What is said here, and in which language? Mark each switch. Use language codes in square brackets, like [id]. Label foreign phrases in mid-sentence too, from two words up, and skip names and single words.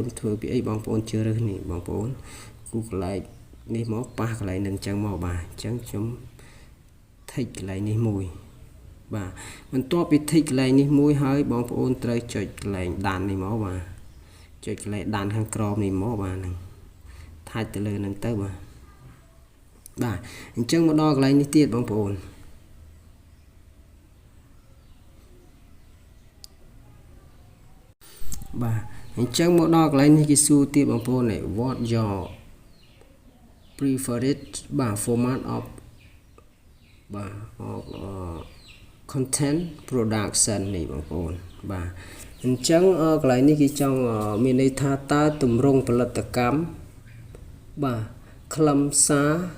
[km] ធ្វើពីអីបងប្អូនជ្រើសរើសនេះបងប្អូនគូកន្លែងនេះមកប៉ះកន្លែងហ្នឹងអញ្ចឹងមកបាទអញ្ចឹងខ្ញុំថិចកន្លែងនេះមួយបាទបន្ទាប់ពីថិចកន្លែងនេះមួយហើយបងប្អូនត្រូវចុចកន្លែងដាននេះមកបាទចុចកន្លែងដានខាងក្រោមនេះមកបាទហ្នឹងថាច់ទៅលើហ្នឹងទៅបាទអញ្ចឹងមកដល់កន្លែងនេះទៀតបងប្អូន បាទអញ្ចឹងមកដល់កន្លែងនេះគេសួរទៀតបងប្អូននេះ [en] what your preferred [km] បាទ [en] format of [km] បាទ [en] content production [km] នេះបងប្អូនបាទអញ្ចឹងកន្លែងនេះគេចង់មានន័យថាតើទម្រង់ផលិតកម្មបាទខ្លឹមសារ